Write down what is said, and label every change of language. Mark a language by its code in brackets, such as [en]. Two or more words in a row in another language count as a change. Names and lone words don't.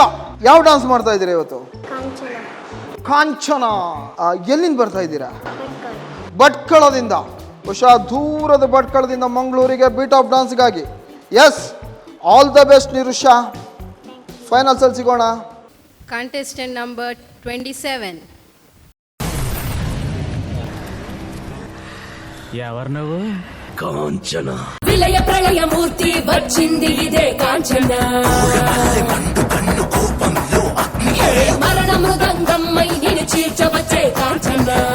[kn] ಯಾವ ಡಾನ್ಸ್ ಮಾಡ್ತಾ ಇದ್ದೀರಾ ಇವತ್ತು? ಕಾಂಚನ. ಎಲ್ಲಿಂದ ಬರ್ತಾ ಇದ್ದೀರಾ? ಭಟ್ಕಳದಿಂದ. ಉಷಾ ದೂರದ ಭಟ್ಕಳದಿಂದ ಮಂಗಳೂರಿಗೆ ಬೀಟ್ ಆಫ್ ಡಾನ್ಸ್ಗಾಗಿ. [en] Yes, all the best ನಿರುಷಾ. [kn] ಫೈನಲ್ಸ್ ಅಲ್ಲಿ ಸಿಗೋಣ. [en] Contestant number 27. [te] ఎవరు కాంచన విలయ ప్రళయ మూర్తి వచ్చింది ఇదే కాంచన. మరణ మృదంగమ్మై నిన్ను చీర్చవచ్చే కాంచన.